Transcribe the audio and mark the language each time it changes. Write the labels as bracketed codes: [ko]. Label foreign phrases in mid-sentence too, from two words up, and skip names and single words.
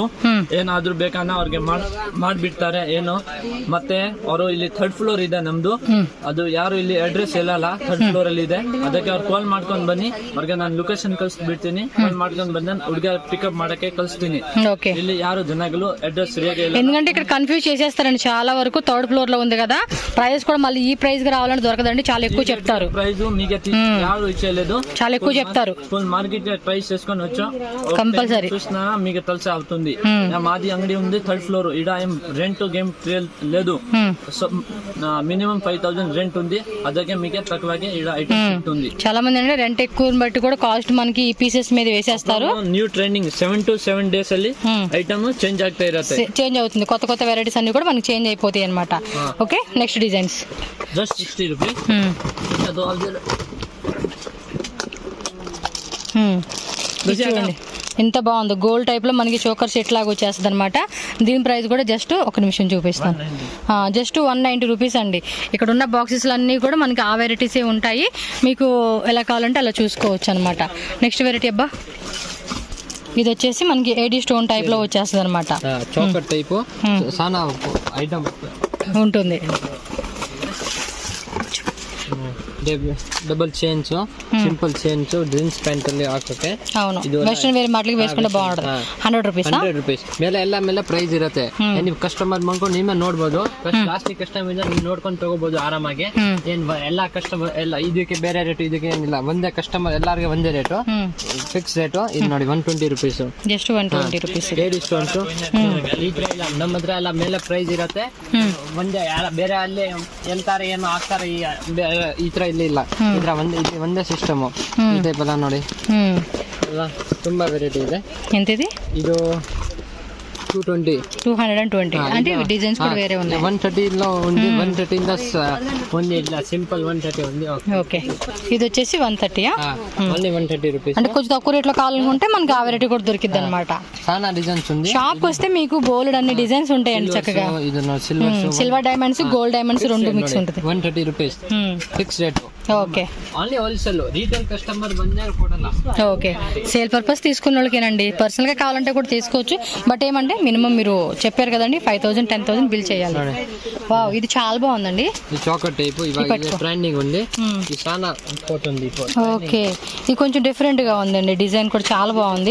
[kn] ಏನಾದ್ರು ಬೇಕನ್ನ ಅವ್ರಿಗೆ ಮಾಡ್ಬಿಡ್ತಾರೆ ಏನು. ಮತ್ತೆ ಅವರು ಇಲ್ಲಿ 3rd ಫ್ಲೋರ್ ಇದೆ ನಮ್ದು. ಅದು ಯಾರು ಇಲ್ಲಿ ಅಡ್ರೆಸ್ ಹೇಳಲ್ಲ, 3rd ಫ್ಲೋರ್ ಅಲ್ಲಿ ಇದೆ. ಅದಕ್ಕೆ ಅವ್ರು ಕಾಲ್ ಮಾಡ್ಕೊಂಡ್ ಬನ್ನಿ, ಅವ್ರಿಗೆ ನಾನು ಲೊಕೇಶನ್ ಕಳ್ಸಿಬಿಡ್ತೀನಿ. ಕಾಲ್ ಮಾಡ್ಕೊಂಡ್ ಬಂದ ಹುಡುಗ ಪಿಕಪ್ ಮಾಡಕ್ಕೆ ಕಳಿಸ್ತೀನಿ. ಇಲ್ಲಿ ಯಾರು ಜನಗಳು [te] అడ్రస్ సరిగా [kn] ಇಲ್ಲ. [te] ఎందుకంటే ఇక్కడ కన్ఫ్యూజ్ చేసేస్తారండి చాలా వరకు. 3rd ఫ్లోర్ లో ఉంది కదా, ప్రైస్ కూడా మళ్ళీ ఈ ప్రైస్ గా రావాలంటే దొరకదండి, చాలా ఎక్కువ చెప్తారు. ప్రైస్ మీకు యారు ఇచ్చేలేదు, చాలా ఎక్కువ చెప్తారు. [en] full market price [te] చేసుకొని వచ్చా కంపల్సరీ చూసినా మీకు తెలిసే అవుతుంది. మాది అంగడి ఉంది 3rd ఫ్లోర్. ఇడ ఏం [en] rent game [te] లేదు, మినిమం 5,000 రెంట్ ఉంది. అదకే మీకే తక్కువగా ఇడ ఐటమ్ ఉంటుంది. చాలా మంది అంటే రెంట్ ఎక్కువ బట్టి కూడా కాస్ట్ మనకి ఈ పీసెస్ మీద వేసేస్తారు. [en] new trending 7 to 7 days [kn] ಅಲ್ಲಿ [en] item change [kn] ಆಗ್ತಾ ಇರುತ್ತೆ, [te] చేంజ్ అవుతుంది. కొత్త వెరైటీస్ అన్ని కూడా మనకి చేంజ్ అయిపోతాయి అన్నమాట. [en] okay next designs just 60 rupees. [te] ఇది చూడండి ఎంత బాగుందో, [en] gold type [te] లో మనకి [en] choker set [te] లాగా వచ్చేస్తుంది అనమాట. దీని ప్రైస్ కూడా జస్ట్ ఒక నిమిషం చూపిస్తాను, [en] just 190 rupees [te] అండి. ఇక్కడ ఉన్న బాక్సెస్ అన్నీ కూడా మనకి ఆ వెరైటీసే ఉంటాయి, మీకు ఎలా కావాలంటే అలా చూసుకోవచ్చు అనమాట. [en] next variety [te] అబ్బా, ఇది వచ్చేసి మనకి [en] AD stone type [te] లో వచ్చేస్తుంది అనమాట. [en] choker type [te] సానా ఐటమ్ ఉంటుంది. [en] double chains simple chains jeans pant [kn] ಅಲ್ಲಿ ಹಾಕೋಕೆ. [te] అవును, [en] western wear [te] మాటలకి వేసుకుంటే బాగుంటుంది. 100 రూపీస్ [kn] 100 ರೂಪೀಸ್ ಮೇಲೆ ಎಲ್ಲ ಮೇಲೆ ಪ್ರೈಸ್ ಇರುತ್ತೆ. ನೀವು ಕಸ್ಟಮರ್ ಮಾಡ್ಕೊಂಡು ನೀವೇ ನೋಡ್ಬೋದು, [en] last customer [kn] ಇಂದ ನೀವು ನೋಡ್ಕೊಂಡು ತಗೋಬಹುದು ಆರಾಮಾಗಿ. ಏನ್ ಎಲ್ಲ ಕಸ್ಟಮರ್ ಎಲ್ಲ ಇದಕ್ಕೆ ಬೇರೆ ರೇಟ್, ಇದಕ್ಕೆ ಏನಿಲ್ಲ, ಒಂದೇ ಕಸ್ಟಮರ್ ಎಲ್ಲಾರ್ಗೆ ಒಂದೇ ರೇಟು, [en] fix rate. [kn] ಇದು ನೋಡಿ 120 ರೂಪೀಸ್, [en] just 120 rupees. AD stones [kn] ಈ ತರ ಇಲ್ಲ, ನಮ್ಮ ಹತ್ರ ಎಲ್ಲ ಮೇಲೆ ಪ್ರೈಸ್ ಇರುತ್ತೆ. ಒಂದೇ ಬೇರೆ ಅಲ್ಲಿ ಎಂತಾರೆ ಏನು ಹಾಕ್ತಾರೆ ಈ ತರ ಇಲ್ಲಿ ಇಲ್ಲ, ಇದ್ರ ಒಂದೇ ಸಿಸ್ಟಮ್. ಈ ಟೈಪ್ ಎಲ್ಲ ನೋಡಿ ಎಲ್ಲ ತುಂಬಾ ವೆರೈಟಿ ಇದೆ. [te] ఎంతది? [kn] ಇದು [te] 220 అంటే డిజైన్స్ కూడా వేరే ఉన్నాయి. 130 లో ఉంది, 130 ఇంద ఉంది, ఇట్లా సింపుల్ 130 ఉంది. ఓకే, ఇది వచ్చేసి 130. [en] only 130 rupees. [te] అంటే కొంచెం తక్కువ రేట్లో కావాలనుకుంటే మనకి ఆ వెరైటీ కూడా దొరికిద్ది అనమాట. చాలా డిజైన్స్ ఉంది. షాప్ వస్తే మీకు బోల్డ్ అన్ని డిజైన్స్ ఉంటాయండి చక్కగా. ఇది [en] silver diamonds, gold diamonds [te] రెండు మిక్స్ ఉంటుంది. [en] 130 rupees fix rate. [te] ఓకే, [en] only wholesale, retail customer [kn] ಬಂದರೆ ಕೊಡಲ್ಲ. [te] ఓకే, [en] sale purpose [te] తీసుకున్న వాళ్ళకేనండి, పర్సనల్ గా కావాలంటే కూడా తీసుకోవచ్చు. బట్ ఏమంటే మినిమం మీరు చెప్పారు కదండి 5000 10,000 బిల్ చేయాలి. వావ్, ఇది చాలా బాగుందండి. ఈ [en] choker type [te] ఇవాళ ట్రెండింగ్ ఉంది. ఈ చాలా పోతుంది. ఓకే, ఇది కొంచెం డిఫరెంట్ గా ఉందండి, డిజైన్ కూడా చాలా బాగుంది.